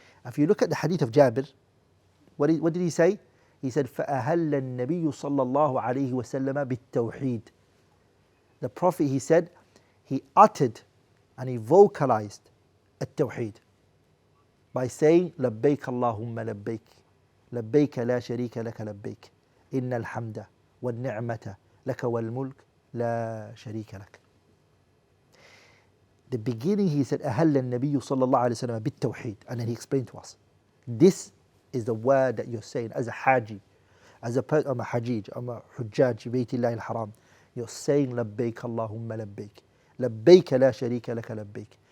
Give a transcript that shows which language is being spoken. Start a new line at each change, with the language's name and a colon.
English: If you look at the hadith of Jabir, what did he say? He said,
Arabic: فَأَهَلَّ النَّبِيُّ صَلَّى اللَّهُ عَلَيْهِ وَسَلَّمَ بِالتَّوْحِيدِ.
English: The Prophet, he said, he uttered and he vocalized at-tawheed by saying,
Arabic: لَبَّيْكَ اللَّهُمَّ لَبَّيْكَ لَبَّيْكَ لَا شَرِيكَ لَكَ لَبَّيْكَ إِنَّ الْحَمْدَ وَالنِّعْمَةَ لَكَ وَالْمُلْكَ لَا شَرِيكَ لَكَ.
English: The beginning he said,
Arabic: أَهَلَّ النَّبِيُّ صَلَّى اللَّهُ عَلَيْهِ وسلم بِالتَّوْحِيد,
English: and then he explained to us, this is the word that you're saying as a Haji, As a I'm a Hajij, I'm a Hujjaj, Baytillah al-Haram. You're saying labbaik Allahumma labbaik. Labbaik la sharika laka labbaik.